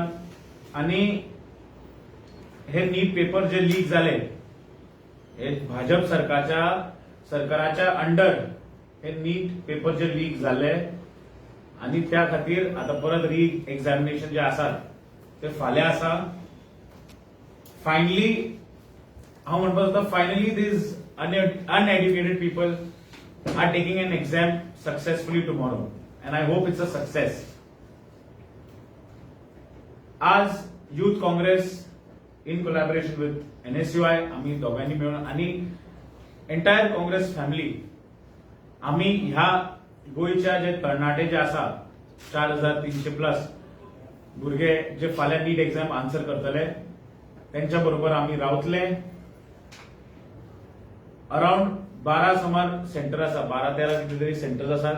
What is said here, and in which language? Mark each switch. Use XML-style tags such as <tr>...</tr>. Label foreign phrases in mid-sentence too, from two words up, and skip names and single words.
<kok>आणि हे नीट पेपर जे लीक झाले हे भाजप सरकाराच्या अंडर हे नीट पेपर जे लीक झाले आणि त्या खातीर आता परत</kok> <en>re examination</en> <kok>जे आसात ते फाल्यां आसा. फायनली हांव म्हणपाक सोदता,</kok> <en>Finally these uneducated people are taking an exam successfully tomorrow and I hope it's a success.</en> <kok>आज</kok> <en>Youth Congress in collaboration with NSY</en> <kok>आम्ही दोघांनी मिळून आणि</kok> <en>entire Congress family</en> <kok>आम्ही ह्या गोयच्या जे तरणाटे जे आसा 4300+ भुरगे जे फाल्यां नीट</kok> <en>exam answer</en> <kok>करतले त्यांच्या बरोबर आम्ही रावतले. अराउंड 12 सुमार सेंटर आसा, 12-13 कितें तरी सेंटर्स आसात.</kok>